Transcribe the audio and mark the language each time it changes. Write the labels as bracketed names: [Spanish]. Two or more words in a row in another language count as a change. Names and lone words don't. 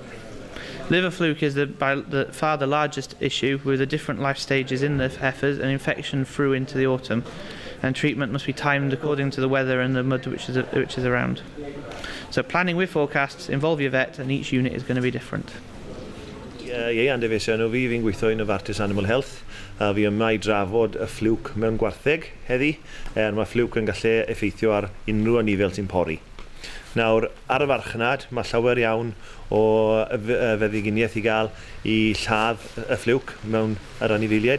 [English] Liver fluke is by far the largest issue, with the different life stages in the heifers and infection through into the autumn, and treatment must be timed according to the weather and the mud which is around. So planning with forecasts, involve your vet, and each unit is going to be different. [Welsh] Ie, Andy fe enw fi, fi'n gweithio yn y Fartis Animal Health, a fi yma i drafod y fflwc mewn gwartheg heddi, mae fflwc yn gallu effeithio ar unrhyw anifel sy'n pori. Nawr, ar y farchnad, mae llawer iawn o feddyginiaeth i gael i lladd y fflwc mewn yr anifeiliaid.